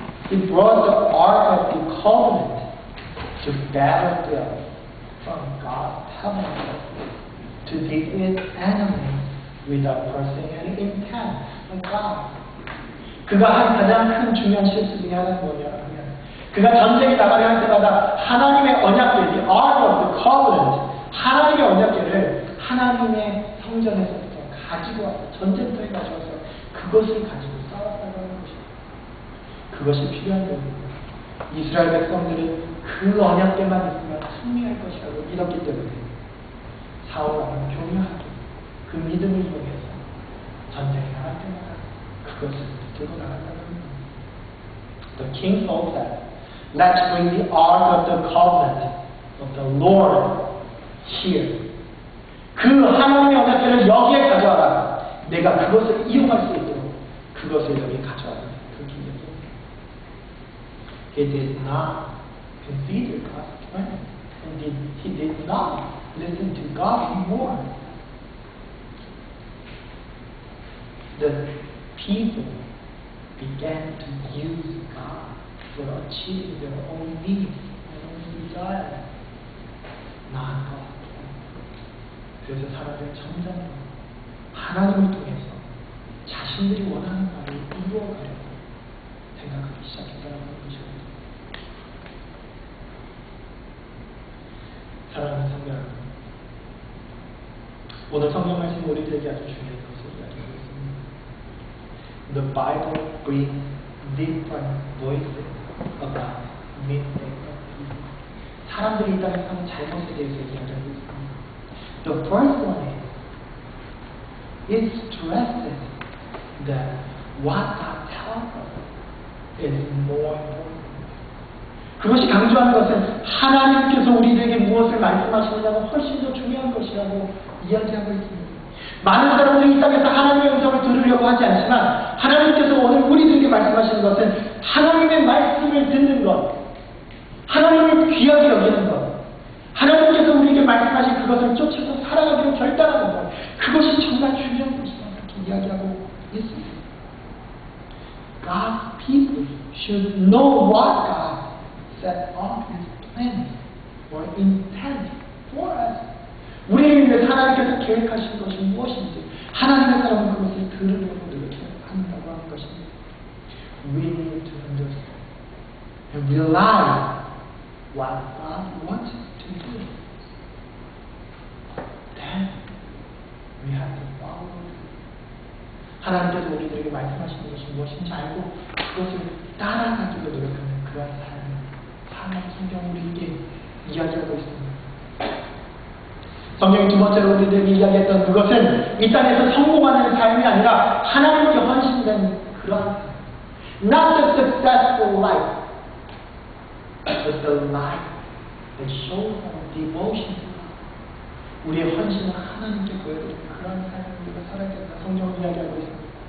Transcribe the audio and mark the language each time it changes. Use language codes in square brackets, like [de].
[en] He brought the ark of the covenant to battlefield from God's tabernacle to defeat enemies without pursuing any intent of God. [ko] 그가 한 가장 큰 중요한 실수 중에 하나는 뭐냐면 그가 전쟁에 나가려 할 때마다 하나님의 언약궤, [en] the ark of the covenant, [ko] 하나님의 언약궤를 하나님의 성전에서부터 가지고 와서 전쟁터에 가져와서 그것을 가지고 싸웠다고 하는 것입니다. 그것이 필요한 겁니다. 이스라엘 백성들은 그 언약궤만 있으면 승리할 것이라고 믿었기 때문에 사울왕은 교묘하게 그 믿음을 이용해서 전쟁에 나갈 때마다 그것을 들고 나간다고 합니다. [en] The king Saul said, "Let's bring the ark of the covenant of the Lord here." [ko] 그 하나님의 언약궤를 여기에 가져와라. 내가 그것을 이용할 수 있도록 그것을 여기 가져와라. 그렇게 얘기합니다. [en] He did not consider God's plan. And he did not listen to God anymore. The people began to use God for achieving their own needs and own desires, not God. [ko] 그래서 사람들은 점점 하나님을 통해서 자신들이 원하는 바를 이루어가려고 생각하기 시작했다는 것입니다. 사랑하는 성도 여러분, 오늘 성경 말씀이 우리들에게 아주 중요한 것을 이야기하고 있습니다. [en] The Bible brings different voices about mistakes of people. [ko] 사람들이 이 땅에 사는 잘못에 대해서 이야기하고 있습니다. [en] The first one is, it stresses that what God tells us is more important. [ko] 그것이 강조하는 것은 하나님께서 우리에게 무엇을 말씀하시느냐가 훨씬 더 중요한 것이라고 이야기하고 있습니다. 많은 사람들이 이 땅에서 하나님의 음성을 들으려고 하지 않지만 하나님께서 오늘 우리들에게 말씀하시는 것은 하나님의 말씀을 듣는 것, 하나님을 귀하게 여기는 것, 하나님께서 우리에게 말씀하신 그것을 쫓아서 살아가기로 결단하는 것, 그것이 정말 중요한 것이다. 그렇게 이야기하고 있습니다. [en] God's people should know what God set up His plans or intent for us. [ko] 우리를 위해 하나님께서 계획하신 것이 무엇인지 하나님의 사람은 그것을 들으려고 노력한다고 하는 것입니다. [en] We need to understand and realize what God wants us to do. Then we have to follow it. [ko] 하나님께서 우리들에게 말씀하시는 것이 무엇인지 알고 그것을 따라가기로 노력하는 그런 삶을 성경 우리에게 이야기하고 있습니다. 성경이 두 번째로 우리들에게 이야기했던 그것은 이 땅에서 성공하는 삶이 아니라 하나님께 헌신된 그런 삶. [en] Not the successful life, but the life that shows our devotion to God. [ko] 우리의 헌신을 하나님께 보여드리는 그런 삶을 우리가 살아야 된다. 성경은 이야기하고 있습니다.